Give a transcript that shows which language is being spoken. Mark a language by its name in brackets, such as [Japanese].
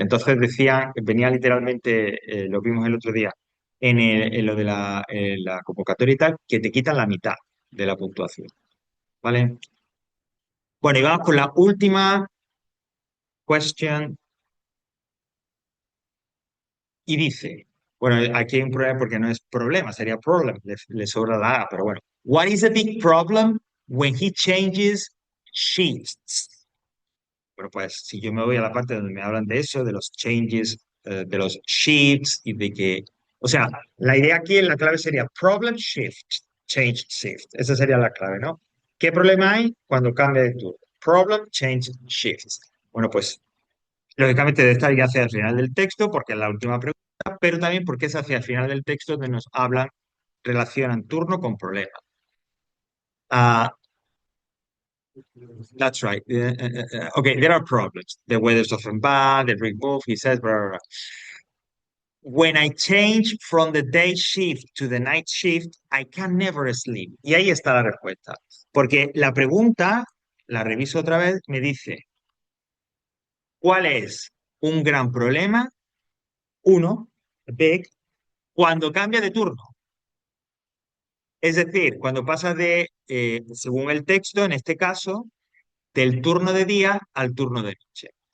[Spanish] Entonces decía, venía literalmente, lo vimos el otro día, en lo de la convocatoria y tal, que te quitan la mitad de la puntuación. ¿Vale? Bueno, y vamos con la última question. Y dice, bueno, aquí hay un problema porque no es problema, sería problem, le sobra la A, pero bueno. [English] What is a big problem when he changes shifts? [Spanish] Bueno, pues si yo me voy a la parte donde me hablan de eso, de los changes, de los shifts y de que, o sea, la idea aquí en la clave sería problem shift, change shift. Esa sería la clave, ¿no? ¿Qué problema hay cuando cambia de turno? Problem, change, shift. Bueno, pues lógicamente debe estar ya hacia el final del texto porque es la última pregunta, pero también porque es hacia el final del texto donde nos hablan, relacionan turno con problema. [English] Ah, that's right. Okay, there are problems. The weather's often bad, the rig move, he says, blah, blah, blah. When I change from the day shift to the night shift, I can never sleep. [Spanish] Y ahí está la respuesta. Porque la pregunta, la reviso otra vez, me dice, ¿cuál es un gran problema? Uno, big, cuando cambia de turno. Es decir, cuando pasa de, según el texto, en este caso, del turno de día al turno de noche.